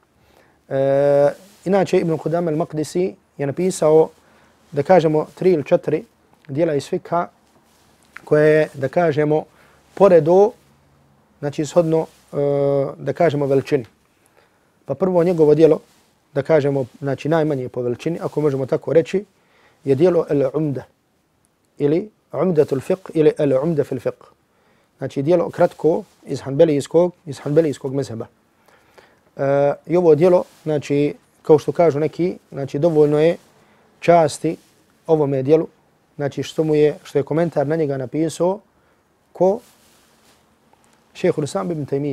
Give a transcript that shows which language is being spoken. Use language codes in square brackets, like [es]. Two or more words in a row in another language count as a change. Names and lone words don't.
[bs] Inače, Ibn Qudama al-Maqdisi je napisao, da kažemo, 3 ili 4 djela iz fikha koje je, da kažemo, poredo, znači shodno, da kažemo, veličini. Pa prvo njegovo djelo, da kažemo, znači najmanje po veličini, ako možemo tako reći, je djelo Al-Umda ili Umdatul fiqh ili Al-Umda fil fiqh. Znači djelo kratko iz hanbelijskog mezheba. I ovo djelo, znači, kao što kažu neki, znači dovoljno je časti ovome djelu, znači što je komentar na njega napisao ko šejhul Islam ibn Taymije.